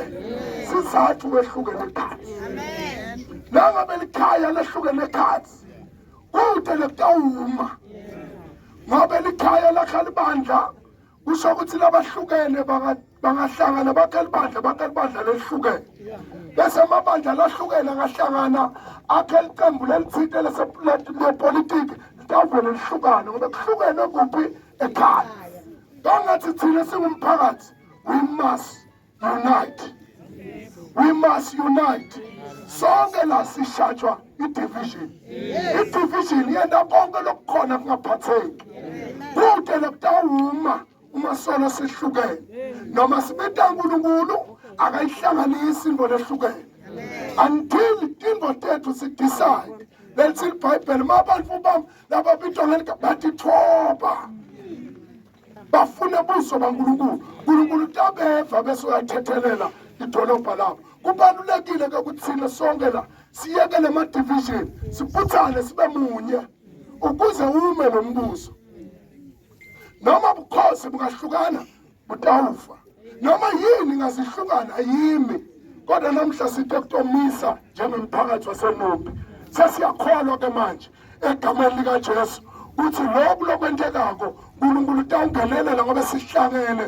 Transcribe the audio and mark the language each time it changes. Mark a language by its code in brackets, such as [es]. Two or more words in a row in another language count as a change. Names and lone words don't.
[ss] Sizathu wehlukene ekhatsi. Nangabe likhaya lehlukene ekhatsi kude lekutawuma. Ngoba likhaya lakhala ibandla kusho ukuthi labahlukene bangahlangana bakhalibandla lehlukene. Bese amabandla lahlukene ngahlangana akhe iqembu lelithinte lepolitiki litavele lihlukane ngoba kuhlukene kuphi ekhaya. Kangathi thina singumphakathi [en] we must unite. We must unite. [ss] Sonke la sishajwa i-division. I-division yenda konke lokukhona kungaphatheki. Kude lekutawuma uma solo sihlukene. Noma sibita uNkulunkulu akayihlanganisi into lehlukene. Until into tethu sidecide. [en] Let's see [ss] iBhayibheli mabantu bami lababitwa ngeligama bathi thoba. Bafuna ubuso baNkulunkulu. uNkulunkulu tabeva bese uyathethelela idolobha lapho. Kubalulekile ke ukuthi thina sonke la siyeke le division sibuthane sibe munye ukuze ume lo mbuso. Noma bukhosi bungahlukana butawufa. Noma yini ngasihlukana ayimi. Kodwa namhla sithe kutomisa njengomphakathi waseNumbi. Sesiyakholwa ke manje egameni likaJesu uthi lokhu lokwentekako uNkulunkulu utawungenelela ngoba sihlangene